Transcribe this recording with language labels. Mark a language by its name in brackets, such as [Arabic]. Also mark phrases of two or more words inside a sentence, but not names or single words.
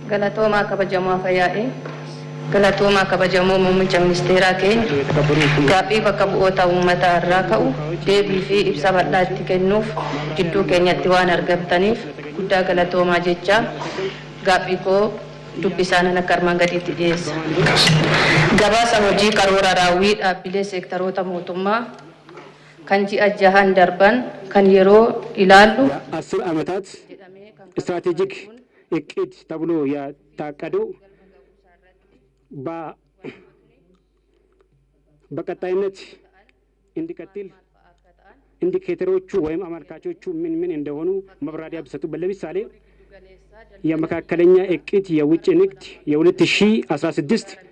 [Oromo] Galatoma kabajamoo fayyaa'e galatoma kabajamoo muummicha ministeeraa keenya gaaffii bakka bu'oota uummataa irraa ka'u deebii fi ibsa bal'aa itti kennuuf jidduu keenyatti waan argamtaniif guddaa galatoomaa jecha gaaffii koo dubbisaan akka armaan gadiitti dhiyeessa. Gabaasa hojii karoora raawwii dhaabbilee seektaroota mootummaa kan ji'a jahan darban kan yeroo ilaallu [Amharic] 10 ዓመታት ስትራቴጂክ እቅድ ተብሎ ያታቀደው በቀጣይነት እንዲቀጥል ኢንዲኬተሮቹ ወይም አመልካቾቹ ምን እንደሆኑ መብራሪያ ቢሰጡበት። ለምሳሌ የመካከለኛ እቅድ የውጭ ንግድ የ2016